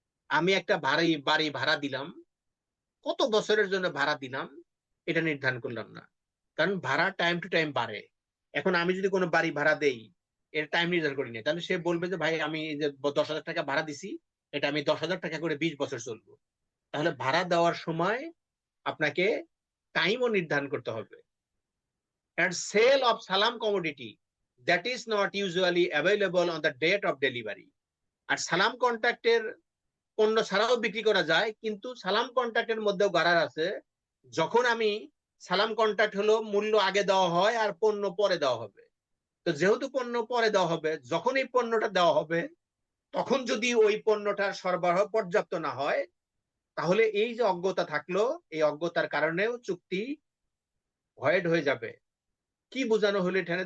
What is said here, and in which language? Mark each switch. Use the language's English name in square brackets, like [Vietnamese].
[Bangla] আমি একটা বাড়ি ভাড়া দিলাম, কত বছরের জন্য ভাড়া দিলাম এটা নির্ধারণ করলাম না, কারণ ভাড়া টাইম টু টাইম বাড়ে। এখন আমি যদি কোনো বাড়ি ভাড়া দেই, এর টাইম নির্ধারণ করি না, তাহলে সে বলবে যে ভাই আমি যে 10,000 টাকা ভাড়া দিছি, এটা আমি 10,000 টাকা করে 20 বছর চলবো। তাহলে ভাড়া দেওয়ার সময় আপনাকে টাইমও নির্ধারণ করতে হবে। [English] and sale of salam commodity that is not usually available on the date of delivery. [Bangla] আর সালাম কন্ট্রাক্টের পণ্য ছাড়াও বিক্রি করা যায়, কিন্তু সালাম কন্ট্রাক্টের মধ্যেও গারার আছে। যখন আমি সালাম কন্ট্রাক্ট হলো মূল্য আগে দেওয়া হয় আর পণ্য পরে দেওয়া হবে, তো যেহেতু পণ্য পরে দেওয়া হবে, যখন এই পণ্যটা দেওয়া হবে তখন যদি ওই পণ্যটার সরবরাহ পর্যাপ্ত না হয়, তাহলে এই যে অজ্ঞতা থাকলো, এই অজ্ঞতার কারণেও চুক্তি ভয়েড হয়ে যাবে। কি বোঝানো হলো এখানে?